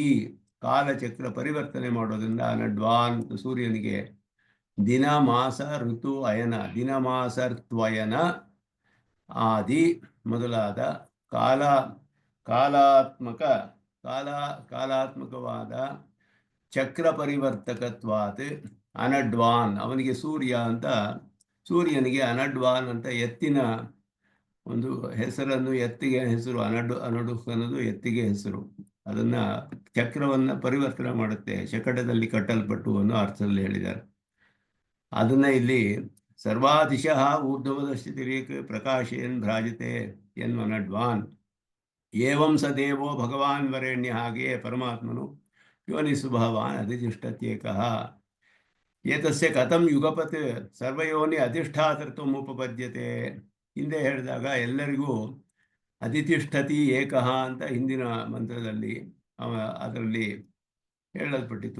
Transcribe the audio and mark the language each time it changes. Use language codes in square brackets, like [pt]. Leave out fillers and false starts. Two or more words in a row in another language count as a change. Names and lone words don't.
[kn] ಕಾಲಚಕ್ರ ಪರಿವರ್ತನೆ ಮಾಡೋದ್ರಿಂದ ಅನಡ್ವಾನ್ ಸೂರ್ಯನಿಗೆ ದಿನ ಮಾಸ ಋತು ಅಯನ, ದಿನಮಾಸರ್ತ್ವಯನ ಆದಿ ಮೊದಲಾದ ಕಾಲಾತ್ಮಕವಾದ [sa] ಚಕ್ರ ಪರಿವರ್ತಕತ್ವಾತ್ ಅನಡ್ವಾನ್, [kn] ಅವನಿಗೆ ಸೂರ್ಯನಿಗೆ ಅನಡ್ವಾನ್ ಅಂತ ಎತ್ತಿನ ಒಂದು ಹೆಸರನ್ನು, ಎತ್ತಿಗೆ ಹೆಸರು ಅನಡುಕ್ ಅನ್ನೋದು ಎತ್ತಿಗೆ ಹೆಸರು. ಅದನ್ನ ಚಕ್ರವನ್ನು ಪರಿವರ್ತನೆ ಮಾಡುತ್ತೆ, ಶಕಟದಲ್ಲಿ ಕಟ್ಟಲ್ಪಟ್ಟು ಅನ್ನೋ ಅರ್ಥದಲ್ಲಿ ಹೇಳಿದ್ದಾರೆ. ಅದನ್ನ ಇಲ್ಲಿ [sa] ಸರ್ವಾದಿಶಃ ಊರ್ಧ್ವದಶ್ಚಿತಿರೇಕ ಪ್ರಕಾಶೇನ್ ಭ್ರಾಜತೆ ಎನ್ವನಡ್ವಾನ್ ಏವಂ ಸ ದೇವೋ ಭಗವಾನ್ ವರೇಣ್ಯ. [kn] ಹಾಗೆಯೇ ಪರಮಾತ್ಮನು [sa] ಯೋನಿಸುಭವಾನ್ ಅಧಿತಿಷ್ಠತ್ಯೇಕಃ. ಏತಸ್ಯ ಕಥಂ ಯುಗಪತ್ ಸರ್ವಯೋನಿ ಅಧಿಷ್ಠಾತೃತ್ವ ಉಪಪದ್ಯತೆ. [kn] ಹಿಂದೆ ಹೇಳಿದಾಗ ಎಲ್ಲರಿಗೂ [sa] ಅಧಿತಿಷ್ಠತಿ ಏಕಃ [kn] ಅಂತ ಹಿಂದಿನ ಮಂತ್ರದಲ್ಲಿ ಅದರಲ್ಲಿ ಹೇಳಲ್ಪಟ್ಟಿತು.